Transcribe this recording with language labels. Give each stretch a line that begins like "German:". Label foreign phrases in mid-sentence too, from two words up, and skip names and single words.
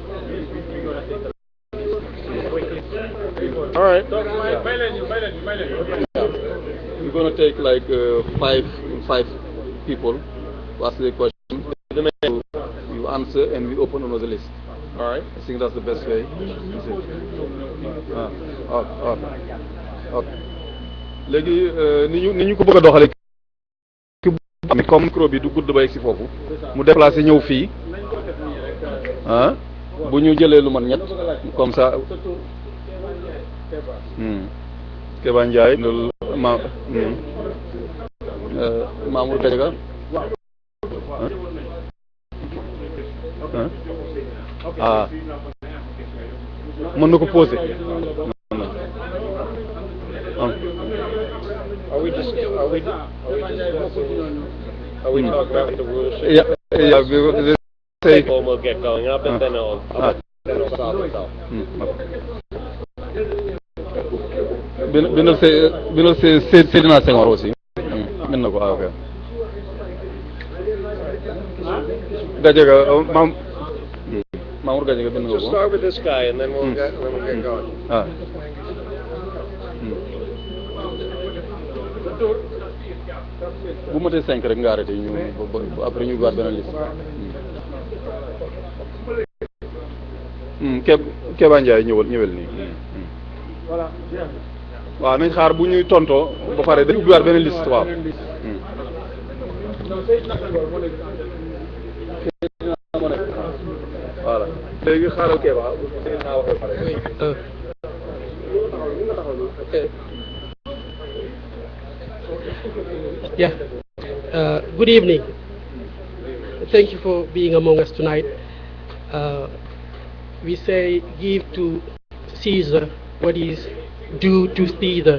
English: All right. We're going to take like five people to ask the question. Then you answer and we open another list. All right. I think that's the best way. Okay.
Wolof: Léegi ni ñu ko bëgg a doxale comme micro bi du gudd ba yegg si foofu mu déplacé ñëw fii bu ñu jëlee lu man ñett
French: comme ça
Wolof: Keba Ndiaye Mamour Gadiaga mën na ko posé.
English: Are we talking about the rules? Yeah. People will get going up and then it'll solve itself.
Wolof: Bindal Seydina Senghor aussi. Mën na ko ok. Gadiaga Mamour Gadiaga bind nga ko.
English: Just start with this guy and then we'll get going.
Wolof: Bu matee 5 rek nga arrêté ñu après ñu waat beneen liste. Keba Ndiaye ñëwal nii. Voilà. waaw nañ xaar bu ñuy tontoo ba pare dañu ubbiwaat beneen liste waaw. Voilà. léegi xaaral Keba
English: Yeah. Good evening. Thank you for being among us tonight. We say give to Caesar what is due to Caesar.